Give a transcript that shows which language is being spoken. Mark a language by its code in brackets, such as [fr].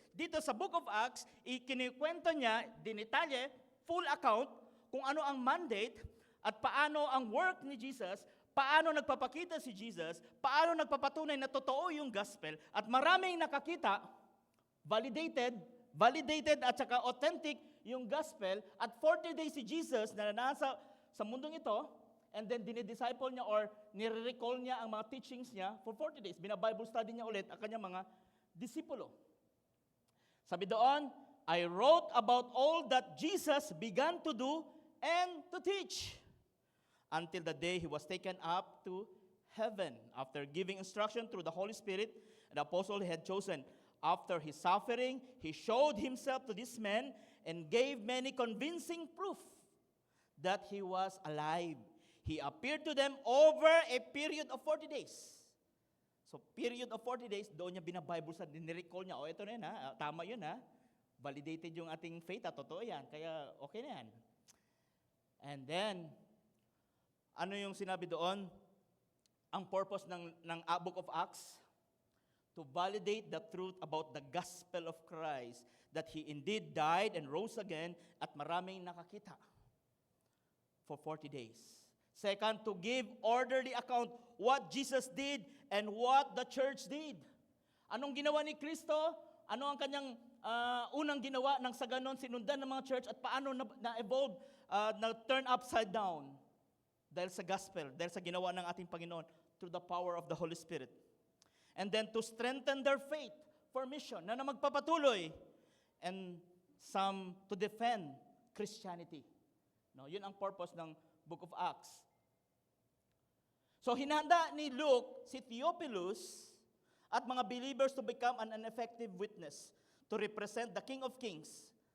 [tl] Dito sa Book of Acts, ikinikwento niya, dinitalye, full account, kung ano ang mandate at paano ang work ni Jesus, paano nagpapakita si Jesus, paano nagpapatunay na totoo yung gospel, at maraming nakakita, validated at saka authentic yung gospel, at 40 days si Jesus na nasa sa mundong ito, and then dinidisciple niya or nire-recall niya ang mga teachings niya for 40 days. Bina-Bible study niya ulit ang kanyang mga disipulo. Sabi doon, [en] I wrote about all that Jesus began to do and to teach until the day he was taken up to heaven after giving instruction through the Holy Spirit, the apostle he had chosen. After his suffering, he showed himself to these men and gave many convincing proof that he was alive. He appeared to them over a period of 40 days. [tl] So, period of 40 days, doon niya bina-Bible sa nire-recall niya, ito na yun tama yun validated yung ating faith, totoo yan, kaya okay na yan. [en] And then, ano yung sinabi doon? [tl] Ang purpose ng Book of Acts? [en] To validate the truth about the gospel of Christ, that He indeed died and rose again, [tl] at maraming nakakita [en] for 40 days. Second, to give orderly account what Jesus did and what the church did. [tl] Anong ginawa ni Kristo? Ano ang kanyang unang ginawa nang sa ganon sinundan ng mga church, at paano na-evolve, na-turn upside down dahil sa gospel, dahil sa ginawa ng ating Panginoon [en] through the power of the Holy Spirit. And then to strengthen their faith for mission, [tl] na magpapatuloy, [en] and some to defend Christianity. [tl] No, yun ang purpose ng Book of Acts. So hinanda ni Luke si Theophilus at mga believers [en] to become an effective witness, to represent the King of Kings.